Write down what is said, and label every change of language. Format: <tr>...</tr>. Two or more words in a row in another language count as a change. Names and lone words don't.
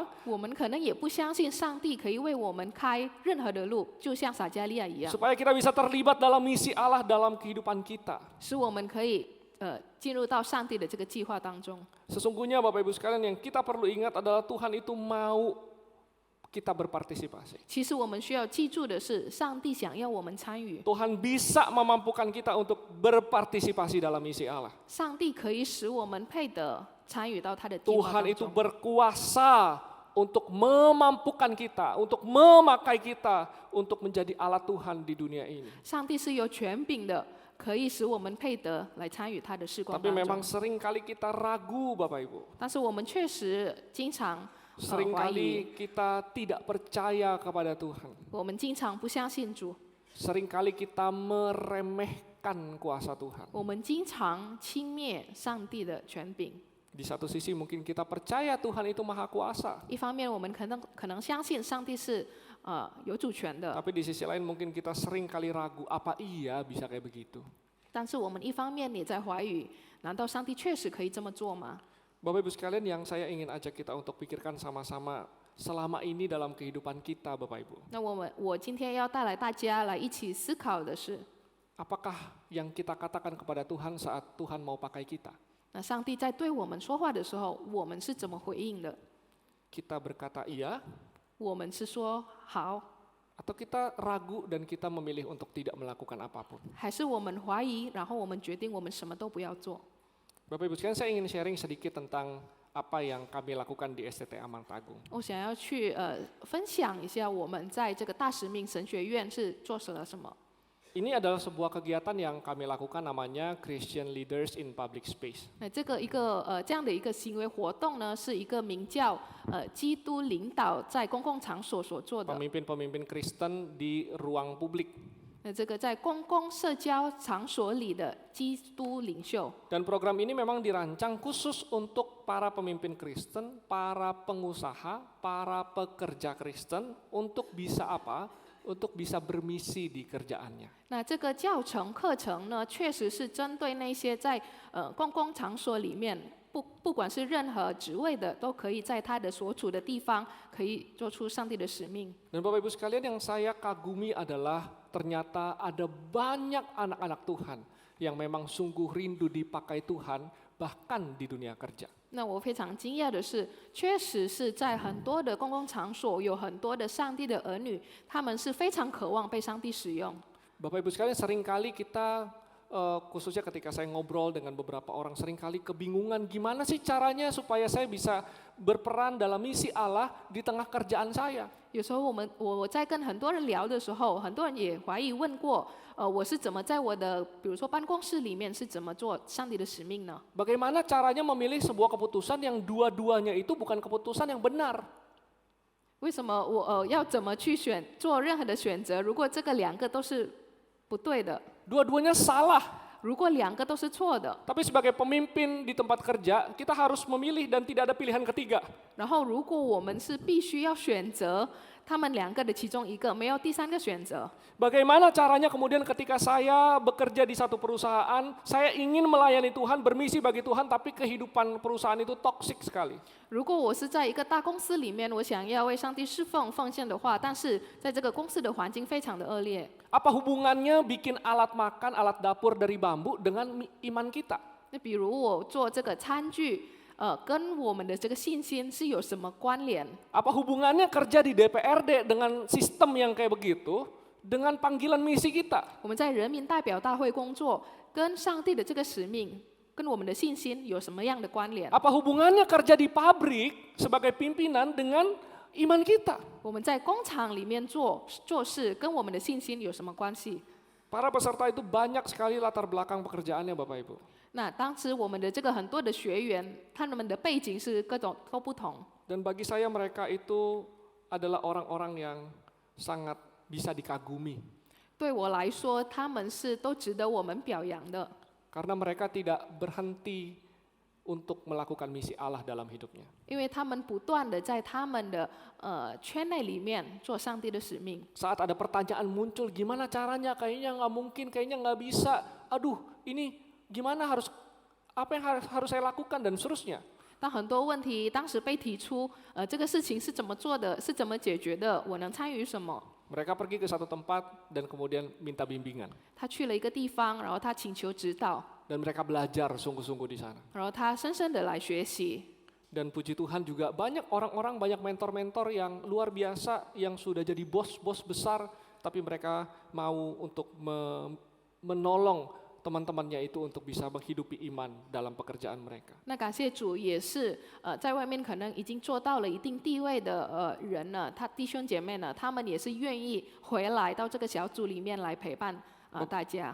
<zh>我们可能也不相信上帝可以为我们开任何的路，就像撒迦利亚一样，</zh> <id>Supaya kita bisa terlibat dalam misi Allah dalam kehidupan kita.</id> <zh>使我们可以进入到上帝的这个计划当中。</zh> <id>Sesungguhnya Bapak Ibu sekalian yang kita perlu ingat adalah Tuhan itu mau kita berpartisipasi.</id> <zh>其实我们需要记住的是，上帝想要我们参与，</zh> <id>Tuhan bisa memampukan kita untuk berpartisipasi dalam misi Allah.</id> <zh>上帝可以使我们配得参与到他的计划</zh> <id>Tuhan</id> <zh>当</zh> <id>itu</id> <zh>中。</zh> <id>berkuasa untuk memampukan kita, untuk memakai kita untuk menjadi alat Tuhan di dunia ini.</id> <zh>上帝是有权柄的，可以使我们配得来参与他的事工</zh> <id>Tapi</id> <zh>当</zh> <id>memang</id> <zh>中。</zh> <id>sering kali kita ragu Bapak Ibu.</id> <zh>但是我们确实经常怀疑，</zh> <id>Seringkali kita tidak percaya kepada Tuhan.</id> <zh>我们经常不相信主，</zh> <id>Seringkali kita meremehkan kuasa Tuhan.</id> <zh>我们经常轻蔑上帝的权柄。</zh> <id>Di satu sisi mungkin kita percaya Tuhan itu maha kuasa.</id> <zh>一方面，我们可能相信上帝是有主权的，</zh> <id>Tapi di sisi lain mungkin kita seringkali ragu, apa iya bisa kayak begitu?</id> <zh>但是我们一方面也在怀疑，难道上帝确实可以这么做吗？</zh> <id>Bapak Ibu sekalian, yang saya ingin ajak kita untuk pikirkan sama-sama selama ini dalam kehidupan kita Bapak Ibu.</id> <zh>那我今天要带来大家来一起思考的是，</zh> <id>Apakah yang kita katakan kepada Tuhan saat Tuhan mau pakai kita?</id> <zh>那上帝在对我们说话的时候，我们是怎么回应的？</zh> <id>Kita berkata iya,</id> <zh>我们是说好，</zh> <id>atau kita ragu dan kita memilih untuk tidak melakukan apapun?</id> <zh>还是我们怀疑，然后我们决定我们什么都不要做？</zh> <id>Bapak Ibu sekalian, saya ingin sharing sedikit tentang apa yang kami lakukan di STT Aman Tagung.</id> <zh>我想要去分享一下我们在这个大使命神学院是做了什么。</zh> <id>Ini adalah sebuah kegiatan yang kami lakukan namanya Christian Leaders in Public Space.</id> <zh>那这样的一个行为活动呢，是一个名叫基督领导在公共场所所做的。</zh> <id>Pemimpin-pemimpin Kristen di ruang publik.</id> <zh>那这个在公共社交场所里的基督领袖。</zh> <id>Dan program ini memang dirancang khusus untuk para pemimpin Kristen, para pengusaha, para pekerja Kristen untuk bisa apa? Untuk bisa bermisi di kerjaannya.</id> <zh>那这个教程课程呢，确实是针对那些在公共场所里面，不管是任何职位的，都可以在他的所处的地方，可以做出上帝的使命。</zh> <id>Dan Bapak Ibu sekalian, yang saya kagumi adalah ternyata ada banyak anak-anak Tuhan yang memang sungguh rindu dipakai Tuhan bahkan di dunia kerja.</id> <zh>那我非常惊讶的是，确实是在很多的公共场所，有很多的上帝的儿女，他们是非常渴望被上帝使用。</zh> <id>Bapak Ibu sekalian, seringkali kita khususnya ketika saya ngobrol dengan beberapa orang, seringkali kebingungan gimana sih caranya supaya saya bisa berperan dalam misi Allah di tengah kerjaan saya.</id> <zh>有时候我在跟很多人聊的时候，很多人也怀疑问过，我是怎么在我的比如说办公室里面是怎么做上帝的使命呢？</zh> <id>Bagaimana caranya memilih sebuah keputusan yang dua-duanya itu bukan keputusan yang benar?</id> <zh>为什么我要怎么去做任何的选择？如果这个两个都是不对的，</zh> <id>Dua-duanya salah.</id> <zh>如果两个都是错的，</zh> <id>Tapi sebagai pemimpin di tempat kerja, kita harus memilih dan tidak ada pilihan ketiga.</id> <zh>然后如果我们是必须要选择他们两个的其中一个，没有第三个选择。</zh> <id>Bagaimana caranya kemudian ketika saya bekerja di satu perusahaan, saya ingin melayani Tuhan, bermisi bagi Tuhan, tapi kehidupan perusahaan itu toksik sekali.</id> <zh>如果我是在一个大公司里面，我想要为上帝侍奉奉献的话，但是在这个公司的环境非常的恶劣，</zh> <id>Apa hubungannya bikin alat makan, alat dapur dari bambu dengan iman kita?</id> <zh>那比如我做这个餐具，跟我们的这个信心是有什么关联？</zh> <id>Apa hubungannya kerja di DPRD dengan sistem yang kayak begitu dengan panggilan misi kita?</id> <zh>我们在人民代表大会工作，跟上帝的这个使命，跟我们的信心有什么样的关联？</zh> <id>Apa hubungannya kerja di pabrik sebagai pimpinan dengan iman kita?</id> <zh>我们在工厂里面做事，跟我们的信心有什么关系？</zh> <id>Para peserta itu banyak sekali latar belakang pekerjaannya Bapak Ibu.</id> <zh>那当时我们的这个很多的学员，他们的背景是各种都不同。</zh> <id>Dan bagi saya mereka itu adalah orang-orang yang sangat bisa dikagumi.</id> <zh>对我来说，他们是都值得我们表扬的，</zh> <id>Karena mereka tidak berhenti untuk melakukan misi Allah dalam hidupnya.</id> <zh>因为他们不断的在他们的圈内里面做上帝的使命。</zh> <id>Saat ada pertanyaan muncul, gimana caranya? Kayaknya nggak mungkin, kayaknya nggak bisa. Aduh, ini gimana apa yang harus saya lakukan dan seterusnya.</id> <zh>当很多问题当时被提出，这个事情是怎么做的，是怎么解决的，我能参与什么？</zh> <id>Mereka pergi ke satu tempat dan kemudian minta bimbingan.</id> <zh>他去了一个地方，然后他请求指导，</zh> <id>Dan mereka belajar sungguh-sungguh di sana.</id> <zh>然后他深深的来学习。</zh> <id>Dan puji Tuhan juga banyak orang-orang, banyak mentor-mentor yang luar biasa, yang sudah jadi bos-bos besar, tapi mereka mau untuk menolong teman-temannya itu untuk bisa menghidupi iman dalam pekerjaan mereka.</id> <zh>那感谢主，也是在外面可能已经做到了一定地位的人呢，他弟兄姐妹呢，他们也是愿意回来到这个小组里面来陪伴大家。</zh>